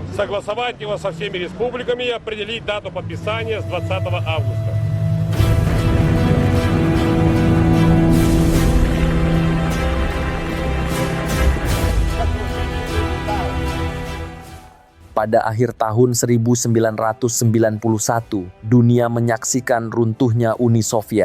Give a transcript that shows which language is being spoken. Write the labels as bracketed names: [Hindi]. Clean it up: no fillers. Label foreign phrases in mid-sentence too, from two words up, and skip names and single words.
[Russian] согласовать его со всеми республиками и определить дату подписания с 20 августа. [Indonesian] Pada akhir tahun 1991, dunia menyaksikan runtuhnya Uni Soviet.